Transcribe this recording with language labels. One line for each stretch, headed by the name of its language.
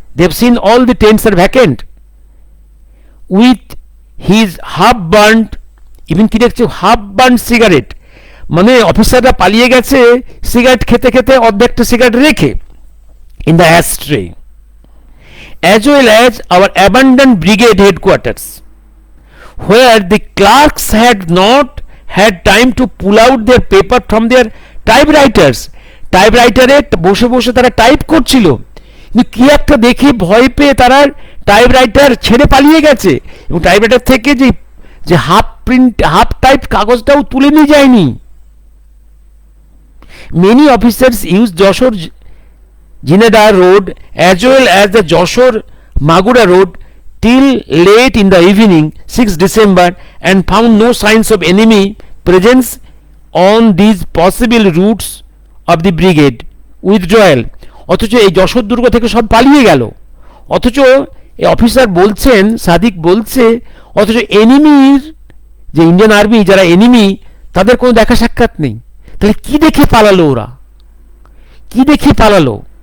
English: They have seen all the tents are vacant, with his half-burnt, even
Bangla: কি দেখছে
English: half-burnt cigarette,
Bangla: মানে অফিসাররা পালিয়ে গেছে সিগারেট খেতে খেতে অর্ধেকটা সিগারেট রেখে
English: in the ashtray, as well as our abandoned brigade headquarters, where the clerks had not had time to pull out their paper from their typewriters.
Bangla: টাইপরাইটারে বসে বসে তারা টাইপ করছিল, কিন্তু কি একটা দেখে ভয় পেয়ে তারা টাইপরাইটার ছেড়ে পালিয়ে গেছে, এবং টাইপরাইটার থেকে যে হাফ টাইপ কাগজটাও তুলে নিয়ে যায়নি।
English: Many officers used Joshore Jineda Road as well as the Joshore Magura Road till late in the evening 6 December and found no signs of enemy presence on these possible routes of the brigade withdrawal.
Bangla: অথচ এই যশোর দুর্গ থেকে সব পালিয়ে গেল, অথচ এই officer বলছেন, সাদিক বলছে, অথচ এনিমির যে ইন্ডিয়ান আর্মি যারা এনিমি তাদের কোনো দেখা সাক্ষাৎ নেই। তাহলে কি দেখে পালালো ওরা, কি দেখে পালালো?